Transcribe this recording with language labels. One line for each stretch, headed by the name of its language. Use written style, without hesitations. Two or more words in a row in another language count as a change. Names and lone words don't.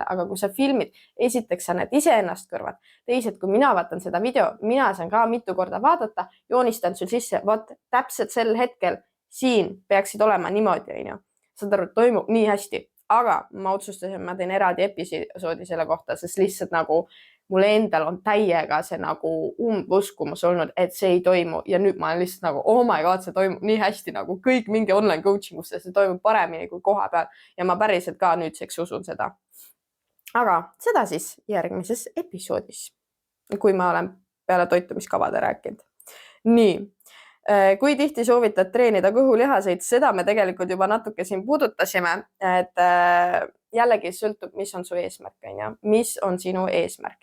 Estonian: Aga kui sa filmid, esiteks sa näed iseennast kõrval. Teised, kui mina vaatan seda video, mina saan ka mitu korda vaadata, joonistan sul sisse, vaat täpselt sel hetkel siin peaksid olema niimoodi, on ju. Saad aru, toimub nii hästi. Aga ma otsustasin, ma teen eraldi episoodi selle kohta, sest lihtsalt nagu mul endal on täiega see nagu umbuskumus olnud, et see ei toimu ja nüüd ma olen lihtsalt nagu,
English: oh my god,
Estonian: see toimub nii hästi nagu kõik mingi
English: online coaching
Estonian: usse, see toimub paremini kui koha peal ja ma päriselt ka nüüdseks usun seda. Aga seda siis järgmises episoodis, kui ma olen peale toitumiskavade rääkinud. Nii, kui tihti soovitad treenida kõhulihaseid, seda me tegelikult juba natuke siin puudutasime, et jällegi sõltub, mis on su eesmärk, on ju, mis on sinu eesmärk.